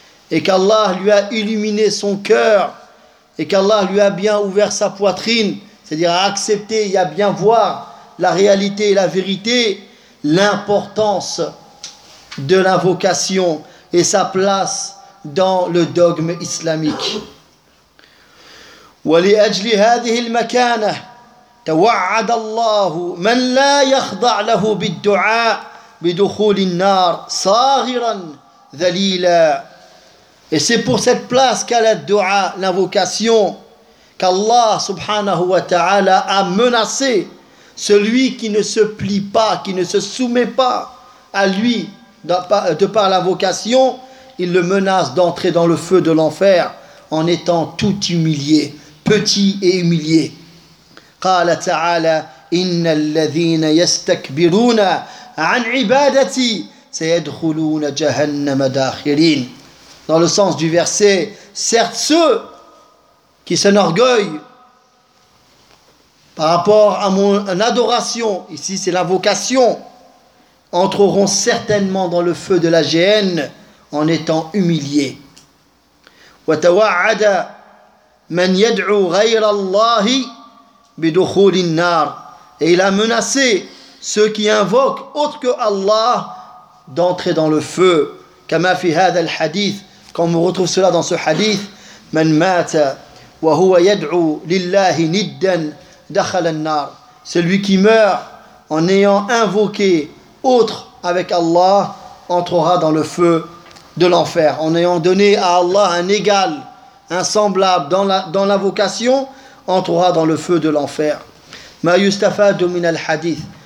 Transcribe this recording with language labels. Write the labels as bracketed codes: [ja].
[fr] et qu'Allah lui a illuminé son cœur et qu'Allah lui a bien ouvert sa poitrine, c'est-à-dire à accepter et à bien voir la réalité et la vérité, l'importance de l'invocation et sa place dans le dogme islamique. [ar] ولأجل هذه المكانة توعد الله من لا يخضع له بالدعاء بدخول النار صاغرا ذليلا. [fr] Et c'est pour cette place qu'a la dua, l'invocation, qu'Allah [ar] subhanahu wa ta'ala [fr] a menacé celui qui ne se plie pas, qui ne se soumet pas à lui de par l'invocation. Il le menace d'entrer dans le feu de l'enfer en étant tout humilié, petit et humilié. [ar] قال تعالى إن الذين يستكبرون عن عبادتي سيدخلون جهنم داخلين. [fr] Dans le sens du verset, certes ceux qui s'enorgueillent par rapport à mon adoration, ici c'est la vocation, entreront certainement dans le feu de la géhenne en étant humilié. [ar] وتوعد من يدعو غير الله بدخول النار. [fr] Et il a menacé ceux qui invoquent autre que Allah d'entrer dans le feu. [ar] كما في هذا الحديث, [fr] comme on retrouve cela dans ce hadith, [ar] من مات وهو يدعو لله ندا دخل النار. [fr] Celui qui meurt en ayant invoqué autre avec Allah entrera dans le feu de l'enfer. En ayant donné à Allah un égal, un semblable dans la vocation, entrera dans le feu de l'enfer. [ar] Ma yustafadu min al-hadith.